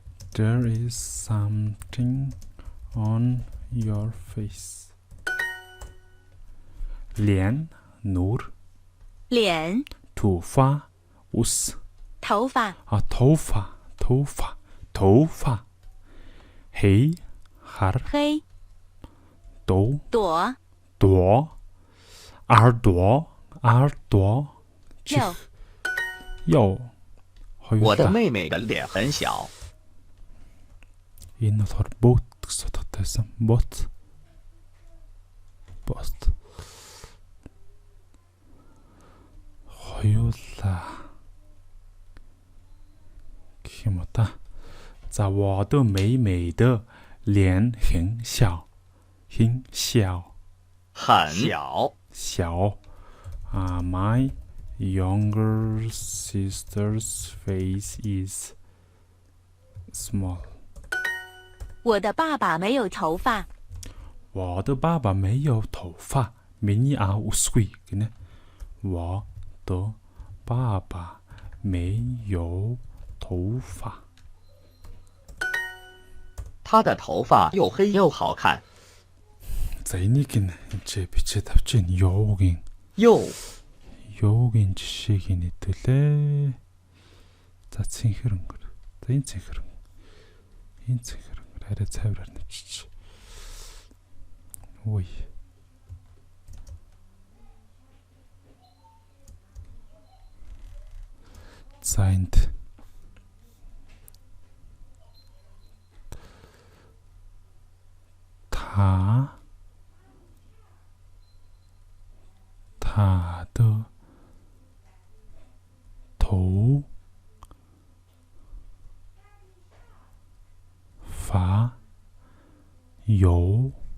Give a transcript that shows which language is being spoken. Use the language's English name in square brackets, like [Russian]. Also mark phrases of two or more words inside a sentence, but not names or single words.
[English] There is something on your face. [Chinese] 脸 nur. 脸头发 us. 头发头发 黑 har. 黑朵朵耳朵右我的妹妹的脸很小。 [Mongolian] Энэ болохоор boat гэсэн утгатайсан. Boat. Хоёулаа гэх юм уу та. [Chinese] За 我的妹妹的脸很小。很小 [English] My younger sister's face is small. [Chinese] 我的爸爸没有头发。我的爸爸没有头发。 [Mongolian] миний аав үсгүй гинэ. [Chinese] 我的爸爸没有头发。他的头发又黑又好看。 [Mongolian] За энийг нь энэ бичээд авч ийн юугийн жишээг нэдүүлээ. За цэнхэр өнгөр. За энэ цэнхэр өнгөр арай цайвраар нэвчиж. Ой. За энд [Chinese] 他的头发有